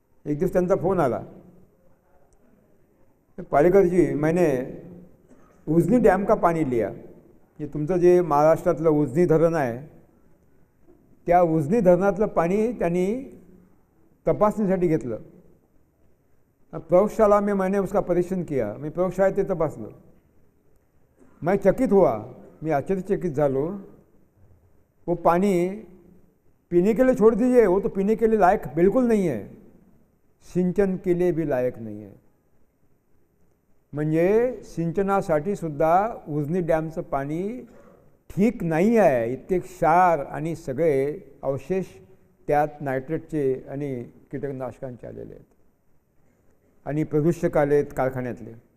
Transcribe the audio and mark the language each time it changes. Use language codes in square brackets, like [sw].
[mr] एक दिवस त्यांचा फोन आला, [hi] पालेकर जी मैंने उजनी डॅम का पाणी लिया. [mr] जे तुमचं जे महाराष्ट्रातलं उजनी धरण आहे त्या उजनी धरणातलं पाणी त्यांनी तपासणीसाठी घेतलं. [hi] प्रयोगशाला में मैंने उसका परीक्षण किया. [mr] मी प्रयोगशाळेत ते तपासलं. [hi] मैं चकित हुआ, [mr] मी आश्चर्यचकित झालो. [hi] वो पानी पीने के लिए छोड़ दीजिए, वो तो पीने के लिए लायक बिल्कुल नहीं है, सिंचन के लिए भी लायक नहीं है. [mr] म्हणजे सिंचनासाठी सुद्धा उजनी डॅमचं पाणी ठीक नाही आहे. इतके क्षार आणि सगळे अवशेष त्यात नायट्रेटचे आणि कीटकनाशकांचे आलेले आहेत आणि प्रदूषक आले आहेत कारखान्यातले.